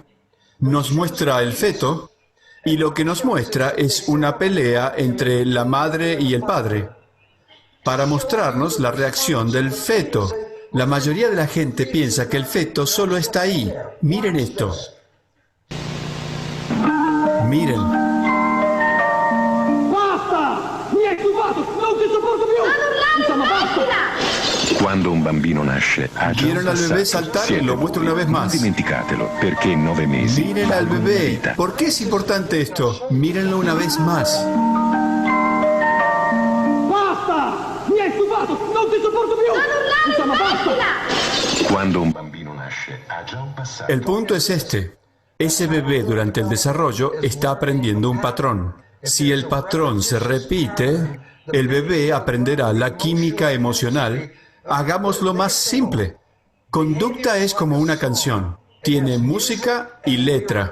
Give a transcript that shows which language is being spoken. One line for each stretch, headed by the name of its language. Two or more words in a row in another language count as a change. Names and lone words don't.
Spanish: Nos muestra el feto y lo que nos muestra es una pelea entre la madre y el padre para mostrarnos la reacción del feto. La mayoría de la gente piensa que el feto solo está ahí. Miren esto. Miren.
Italian: Basta! Mi hai stufato! Non ti sopporto più! Insomma, basta! Quando un bambino nasce, ha già
Spanish: Vieron al bebé saltar y lo muestro una vez más.
Italian: Non dimenticatelo, perché 9 mesi.
Spanish: Miren al bebé. ¿Por qué es importante esto? Mírenlo una vez más.
Italian: Basta! Mi hai stufato! Non ti sopporto più! Insomma, basta! Quando un bambino nasce, ha già un passato.
Spanish: El punto es este. Ese bebé durante el desarrollo está aprendiendo un patrón. Si el patrón se repite, el bebé aprenderá la química emocional. Hagámoslo más simple. Conducta es como una canción. Tiene música y letra.